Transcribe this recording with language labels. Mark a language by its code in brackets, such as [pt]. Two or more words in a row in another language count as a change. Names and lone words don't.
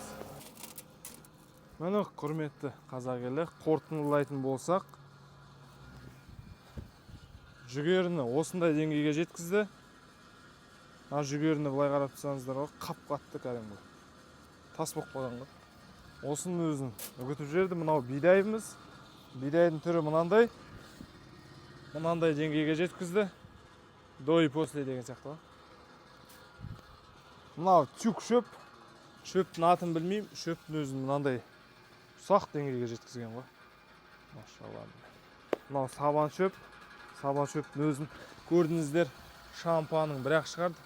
[kk] Міне құрметті қазақ елі, қорытындылайтын болсақ, жүгеріні осындай деңгейге жеткізді. Жүгеріні былай қарап тұрсаңыздар ғой, қап-қатты кәдімгі. Тас болып қалған ғой. Осының өзін үгітіп жіберді. Мынау бидайымыз. Бидайдың түрі мынандай. Мынандай деңгейге жеткізді. [ru] До и после [kk] деген сияқты ғой. Мынау тюк шөп. Шөптің атын білмеймін. Шөптің өзін мынандай ұсақ деңгейге жеткізген ғой. Машалла. Мынау сабан шөптің өзін көрдіңіздер, шампаның бір-ақ шығарды.